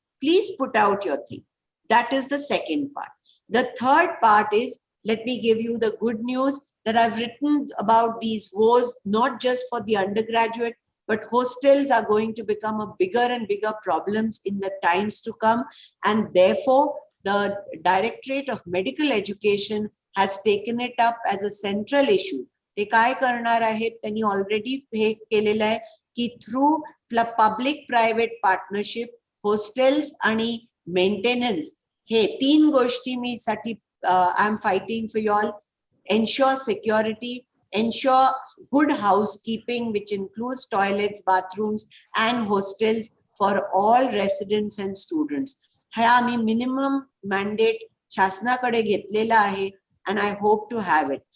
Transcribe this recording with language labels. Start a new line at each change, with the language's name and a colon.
English: Please put out your thing. That is the second part. The third part is, let me give you the good news that I've written about these woes, not just for the undergraduate, but hostels are going to become a bigger and bigger problems in the times to come. And therefore, the Directorate of Medical Education has taken it up as a central issue.
Marathi: ते काय करणार आहेत त्यांनी already हे केलेलं आहे की
English: through public private partnership hostels
Marathi: आणि मेंटेनन्स हे 3 गोष्टी मी साठी
English: I am fighting for you all. Ensure security, ensure good housekeeping, which includes toilets, bathrooms, and hostels for all residents and students.
Marathi: हा आम्ही minimum mandate शासनाकडे घेतलेला आहे,
English: and I hope to have it.